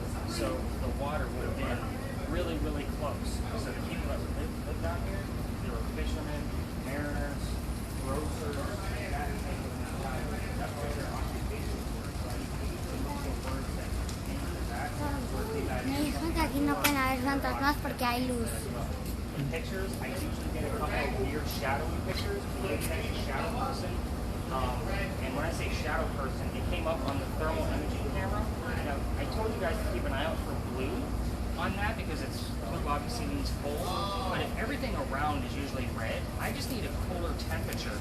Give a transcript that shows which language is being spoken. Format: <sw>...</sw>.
<en>So the water would have been really, really close. So the people that lived down here, they were fishermen, mariners, grocers, and that type of that's where their occupations were. So I use the local words that came to that.</en> <es>Me dijo que aquí no pueden haber fantasmas porque hay luz.</es> <en>The pictures, I usually get a couple of weird shadowy pictures. Blue has a shadow person. And when I say shadow person, it came up on the thermal imaging camera. Now, I told you guys to keep an eye out for blue on that because it's blue obviously means cold. But if everything around is usually red, I just need a cooler temperature.</en>